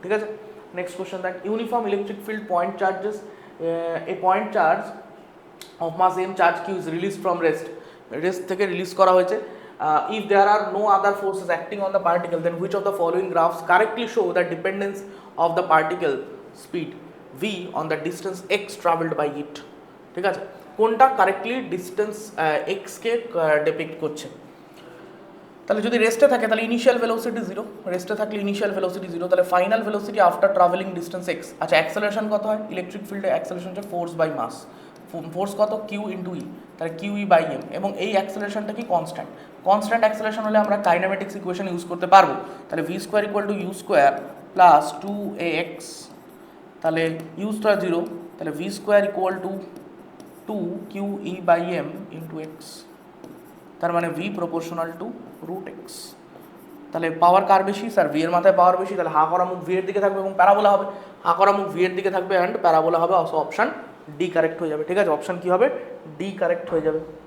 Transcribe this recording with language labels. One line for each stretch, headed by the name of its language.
Bangla: ঠিক আছে, next question দেখ, uniform electric field point charges, A point charge of mass m charge q
English: is released from rest
Bangla: থেকে release করা হয়েছে।
English: If there are no other forces acting on the particle, then which of the following graphs correctly show the dependence of the particle speed v on the distance x traveled by it?
Bangla: ঠিক আছে, কোনটা correctly distance x কে depict করছে? তাহলে যদি রেস্টে থাকে তাহলে initial velocity 0, রেস্টে থাকলে ইনিশিয়াল ভেলোসিটি 0, তাহলে final velocity after travelling distance x। আচ্ছা, অ্যাক্সেলারেশন কত হয় ইলেকট্রিক ফিল্ডে? অ্যাক্সেলারেশন হচ্ছে ফোর্স বাই মাস, ফোর্স কত? q × e, তাহলে QE/m, এবং এই অ্যাক্সেলারেশনটা কি কনস্ট্যান্ট অ্যাক্সেলারেশন হলে আমরা কাইনেমেটিক্স ইকুয়েশন ইউজ করতে পারবো। তাহলে v² = u² প্লাস 2ax, তাহলে u² 0, তাহলে v² = 2QE/m × x, তার মানে v প্রপোর্শনাল টু √x। তাহলে পাওয়ার কার বেশি? স্যার v এর মাথায় পাওয়ার বেশি, তাহলে হা করা মুখ v এর দিকে থাকবে এবং প্যারাবোলা হবে, হা করা মুখ v এর দিকে থাকবে অ্যান্ড প্যারাবোলা হবে, অপশন ডি কারেক্ট হয়ে যাবে। ঠিক আছে, অপশন কি হবে? ডি কারেক্ট হয়ে যাবে।